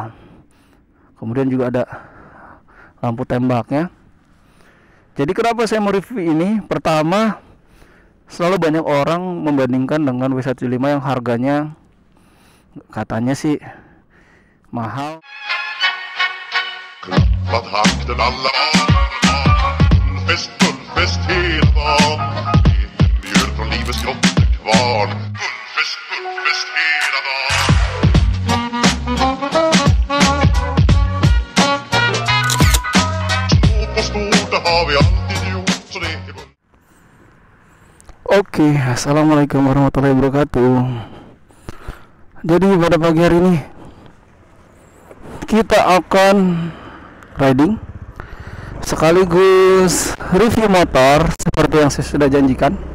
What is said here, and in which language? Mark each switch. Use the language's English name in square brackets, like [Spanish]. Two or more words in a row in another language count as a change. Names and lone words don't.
[Indonesian] Kemudian juga ada lampu tembaknya. Jadi kenapa saya mau review ini? Pertama, selalu banyak orang membandingkan dengan W175 yang harganya katanya sih mahal. [Swedish] Klappat hakten alla Bullfest hela dagen Mjöl från livets grottekvarn Bullfest hela dagen Stort på stort, det har vi alltid gjort Så det är [Arabic] Oke, السلام عليكم ورحمة الله وبركاته. [Indonesian] Jadi pada pagi hari ini kita akan riding sekaligus review motor seperti yang saya sudah janjikan.